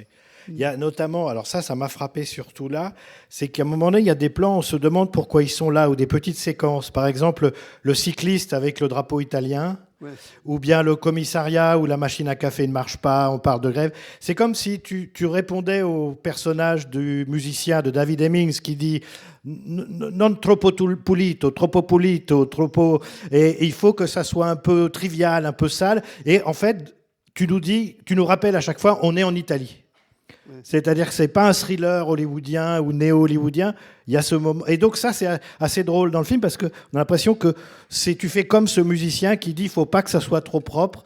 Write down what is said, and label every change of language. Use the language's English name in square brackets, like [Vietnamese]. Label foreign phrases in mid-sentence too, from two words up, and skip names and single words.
[French] Il y a notamment, alors ça m'a frappé surtout là, c'est qu'à un moment donné, il y a des plans, on se demande pourquoi ils sont là, ou des petites séquences. Par exemple, le cycliste avec le drapeau italien, Ouais. ou bien le commissariat où la machine à café ne marche pas, on parle de grève. C'est comme si tu répondais au personnage du musicien de David Hemmings qui dit [Italian] non troppo pulito, troppo pulito, troppo... [French] Et il faut que ça soit un peu trivial, un peu sale. Et en fait, tu nous rappelles à chaque fois, on est en Italie. C'est-à-dire que c'est pas un thriller hollywoodien ou néo-hollywoodien. Il y a ce moment. Et donc ça, c'est assez drôle dans le film parce qu'on a l'impression que tu fais comme ce musicien qui dit il faut pas que ça soit trop propre.